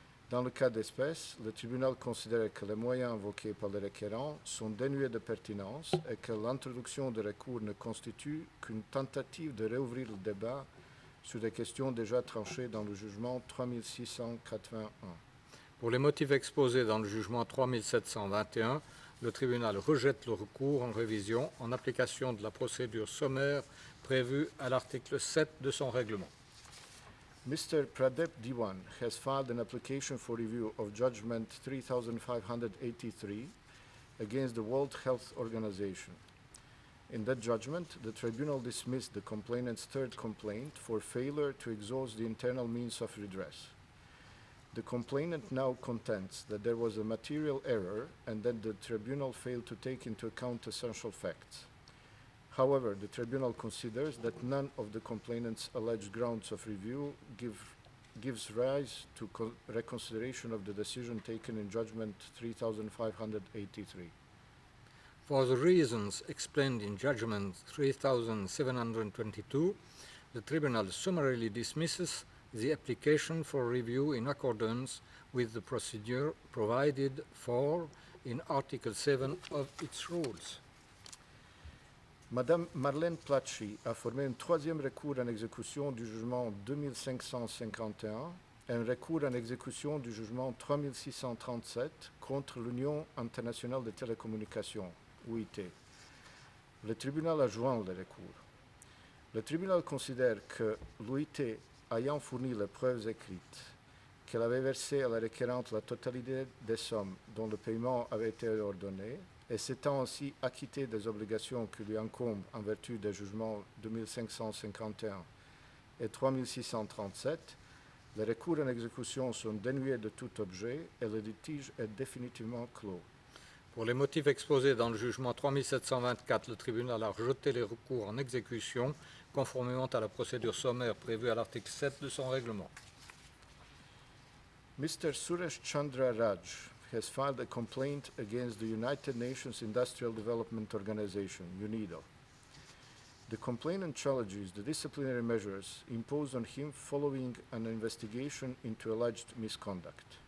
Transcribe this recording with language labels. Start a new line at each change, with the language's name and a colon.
French: Dans le cas d'espèce, le tribunal considère que les moyens invoqués par le requérant sont dénués de pertinence et que l'introduction de recours ne constitue qu'une tentative de réouvrir le débat sur des questions déjà tranchées dans le jugement 3681. Pour les motifs exposés dans le jugement 3721, le tribunal rejette le recours en révision en application de la procédure sommaire prévue à l'article 7 de son règlement.
English: Mr. Pradep Diwan has filed an application for review of Judgment 3583 against the World Health Organization. In that judgment, the tribunal dismissed the complainant's third complaint for failure to exhaust the internal means of redress. The complainant now contends that there was a material error and that the tribunal failed to take into account essential facts. However, the tribunal considers that none of the complainant's alleged grounds of review gives rise to reconsideration of the decision taken in Judgment 3583. For the reasons explained in Judgment 3722, the tribunal summarily dismisses the application for review in accordance with the procedure provided for in Article 7 of its rules.
French: Madame Marlène Plachy a formé un troisième recours en exécution du jugement 2551 et un recours en exécution du jugement 3637 contre l'Union internationale de télécommunications, UIT. Le tribunal a joint le recours. Le tribunal considère que l'UIT, ayant fourni les preuves écrites qu'elle avait versé à la requérante la totalité des sommes dont le paiement avait été ordonné, et s'étant ainsi acquitté des obligations qui lui incombent en vertu des jugements 2551 et 3637, les recours en exécution sont dénués de tout objet et le litige est définitivement clos. Pour les motifs exposés dans le jugement 3724, le tribunal a rejeté les recours en exécution conformément à la procédure sommaire prévue à l'article 7 de son règlement.
English: Mr. Suresh Chandra Raj has filed a complaint against the United Nations Industrial Development Organization, UNIDO. The complainant challenges the disciplinary measures imposed on him following an investigation into alleged misconduct.